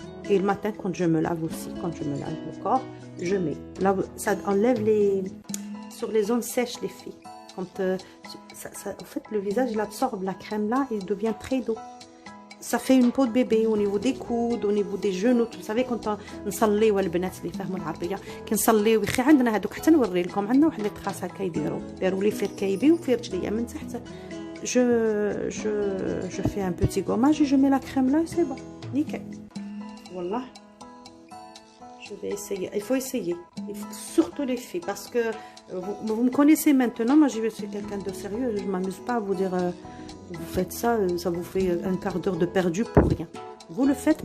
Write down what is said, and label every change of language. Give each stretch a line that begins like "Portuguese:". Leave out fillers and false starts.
French: Et le matin, quand je me lave aussi, quand je me lave le corps, je mets. Là, ça enlève sur les zones sèches, les filles. Quand, en fait, le visage, il absorbe la crème là, il devient très doux. Ça fait une peau de bébé au niveau des coudes, au niveau des genoux. Vous savez, quand
Arabic: نصليو البنات اللي يفهموا العربية كنصليو يخي عندنا هذوك حتى نوري لكم عندنا واحد لي تراس هكا يديروا لي في ركايبي وفي رجليا من تحت.
French: Je fais un petit gommage et je mets la crème là et c'est bon, nickel. Wallah. Je vais essayer. Il faut essayer. Surtout les filles. Parce que vous me connaissez maintenant. Moi, je suis quelqu'un de sérieux. Je ne m'amuse pas à vous dire vous faites ça, ça vous fait un quart d'heure de perdu pour rien. Vous le faites.